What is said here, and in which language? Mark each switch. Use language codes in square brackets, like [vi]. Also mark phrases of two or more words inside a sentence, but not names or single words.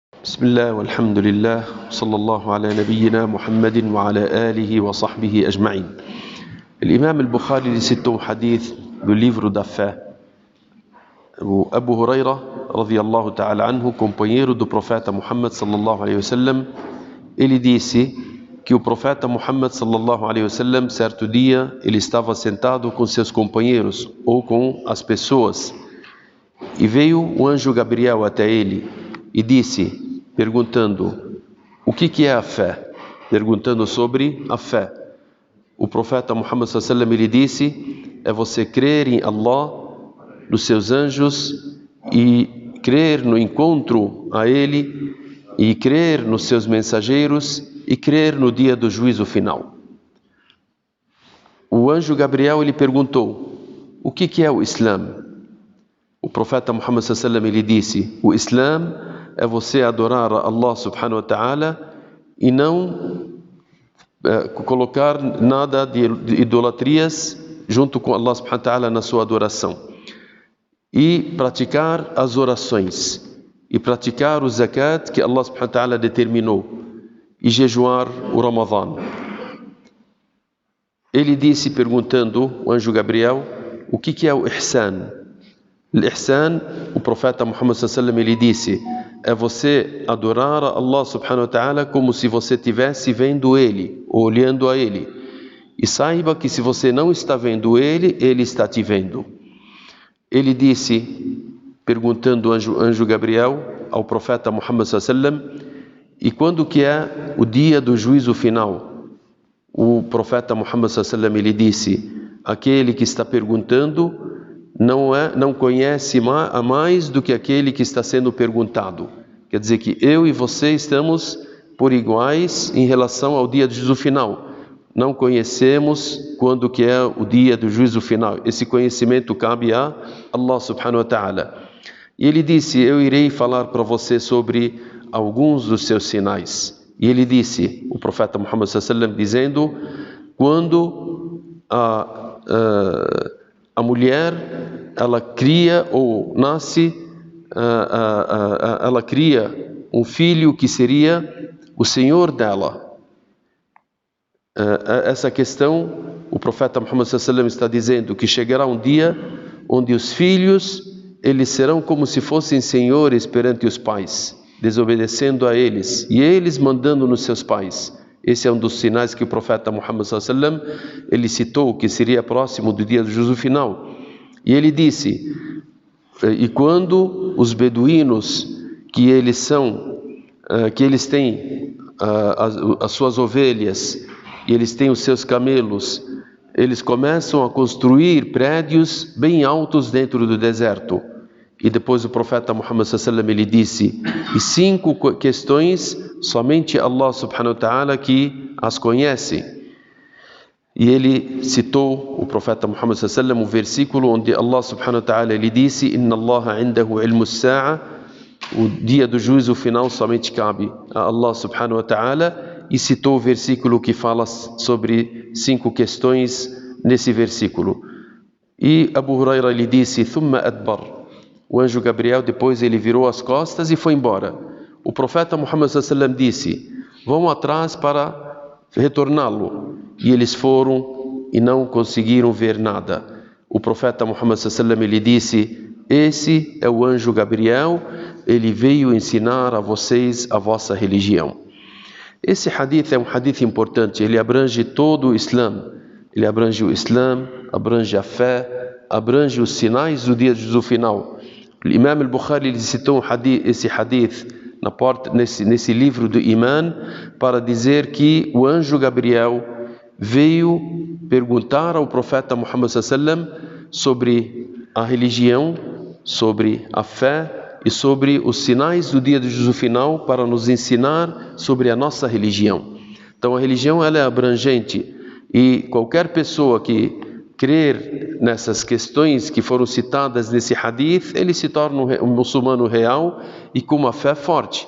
[ar] بسم الله والحمد لله صلى الله على نبينا محمد وعلى آله وصحبه أجمعين. [pt] الإمام البخاري citou um hadith do livro da fé. O Abu Huraira, [ar] رضي الله تعالى عنه, [pt] companheiro do profeta Muhammad [ar] صلى الله عليه وسلم, [pt] ele disse que o profeta Muhammad [ar] صلى الله عليه وسلم, [pt] certo dia, ele estava sentado com seus companheiros ou com as pessoas, e veio o anjo Gabriel até ele e disse, perguntando, o que é a fé? Perguntando sobre a fé. O profeta Muhammad [ar] صلى الله عليه وسلم, [pt] ele disse, é você crer em Allah, nos seus anjos, e crer no encontro a Ele, e crer nos seus mensageiros, e crer no dia do juízo final. O anjo Gabriel, ele perguntou, o que é o Islã? O profeta Muhammad [ar] صلى الله عليه وسلم, [pt] ele disse, o Islã é você adorar a Allah [ar] سبحانه وتعالى [pt] e não colocar nada de idolatrias junto com Allah [ar] سبحانه وتعالى [pt] na sua adoração. E praticar as orações, e praticar o zakat que Allah [ar] سبحانه وتعالى [pt] determinou, e jejuar o Ramadã. Ele disse, perguntando, o anjo Gabriel, o que é o Ihsan? O Ihsan, o profeta Muhammad [ar] صلى الله عليه وسلم, [pt] ele disse, é você adorar a Allah [ar] سبحانه وتعالى [pt] como se você estivesse vendo Ele, ou olhando a Ele. E saiba que se você não está vendo Ele, Ele está te vendo. Ele disse, perguntando o anjo Gabriel ao profeta Muhammad [ar] صلى الله عليه وسلم, [pt] e quando que é o dia do juízo final? O profeta Muhammad [ar] صلى الله عليه وسلم, [pt] ele disse, aquele que está perguntando não conhece a mais do que aquele que está sendo perguntado. Quer dizer que eu e você estamos por iguais em relação ao dia do juízo final. Não conhecemos quando que é o dia do juízo final. Esse conhecimento cabe a Allah [ar] سبحانه وتعالى. [pt] E ele disse, eu irei falar para você sobre alguns dos seus sinais. E ele disse, o profeta Muhammad [ar] صلى الله عليه وسلم, [pt] dizendo, quando a mulher, ela cria ou nasce, ela cria um filho que seria o Senhor dela. Essa questão, o profeta Muhammad [ar] صلى الله عليه وسلم [pt] está dizendo que chegará um dia onde os filhos, eles serão como se fossem senhores perante os pais, desobedecendo a eles, e eles mandando nos seus pais. Esse é um dos sinais que o profeta Muhammad [ar] صلى الله عليه وسلم, [pt] ele citou, que seria próximo do dia do juízo final. E ele disse, e quando os beduínos, que eles têm as suas ovelhas, e eles têm os seus camelos, eles começam a construir prédios bem altos dentro do deserto. E depois o profeta Muhammad [ar] صلى الله عليه وسلم, [pt] ele disse, e 5 questões, somente Allah [ar] سبحانه وتعالى [pt] que as conhece. E ele citou, o profeta Muhammad [ar] صلى الله عليه وسلم, [pt] um versículo onde Allah [ar] سبحانه وتعالى, [pt] ele disse, [ar] إن الله عنده علم الساعة, [pt] o dia do juízo final somente cabe a Allah [ar] سبحانه وتعالى, [pt] e citou o versículo que fala sobre 5 questões nesse versículo. E Abu Huraira, ele disse, [ar] ثم أدبر. [pt] O anjo Gabriel, depois ele virou as costas e foi embora. O profeta Muhammad [ar] صلى الله عليه وسلم [pt] disse, vão atrás para retorná-lo. E eles foram e não conseguiram ver nada. O profeta Muhammad [ar] صلى الله عليه وسلم, [pt] ele disse, esse é o anjo Gabriel, ele veio ensinar a vocês a vossa religião. Esse hadith é um hadith importante, ele abrange todo o Islã. Ele abrange o Islã, abrange a fé, abrange os sinais do dia do juízo final. O Imam al-Bukhari, ele citou esse hadith nesse livro do Iman, para dizer que o anjo Gabriel veio perguntar ao profeta Muhammad [ar] صلى الله عليه وسلم [pt] sobre a religião, sobre a fé e sobre os sinais do dia do juízo final, para nos ensinar sobre a nossa religião. Então a religião, ela é abrangente, e qualquer pessoa que crer nessas questões que foram citadas nesse hadith, ele se torna um muçulmano real e com uma fé forte.